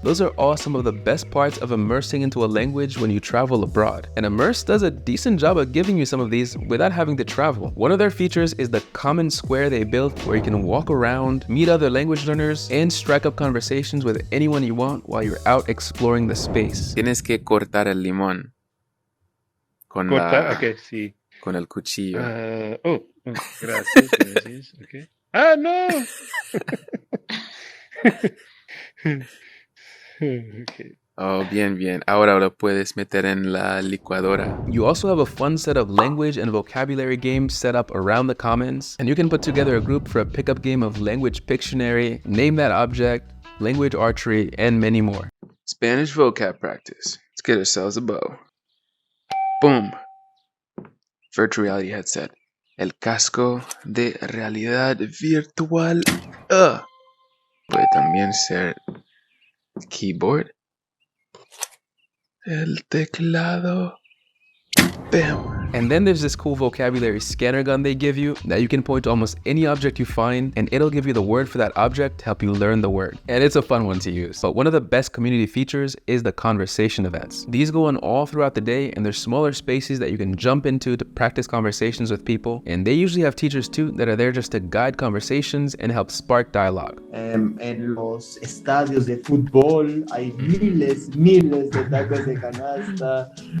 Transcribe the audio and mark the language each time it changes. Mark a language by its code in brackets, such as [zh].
[en] Those are all some of the best parts of immersing into a language when you travel abroad. And Immerse does a decent job of giving you some of these without having to travel. One of their features is the common square they built where you can walk around, meet other language learners, and strike up conversations with anyone you want while you're out exploring the space. [es] Tienes que cortar el limón. Con Ok, sí. con el cuchillo. Gracias, gracias. Okay. ¡Ah, no! Okay. Oh, bien, bien. Ahora lo puedes meter en la licuadora. [en] You also have a fun set of language and vocabulary games set up around the commons, and you can put together a group for a pickup game of language Pictionary, name that object, language archery, and many more. Spanish vocab practice. Let's get ourselves a bow. Boom. Virtual reality headset. [es] El casco de realidad virtual. Puede también ser keyboard. El teclado. Bam. [en] And then there's this cool vocabulary scanner gun they give you that you can point to almost any object you find and it'll give you the word for that object to help you learn the word. And it's a fun one to use. But one of the best community features is the conversation events. These go on all throughout the day and there's smaller spaces that you can jump into to practice conversations with people. And they usually have teachers too that are there just to guide conversations and help spark dialogue. [es] En los estadios de fútbol hay miles de tacos de canasta.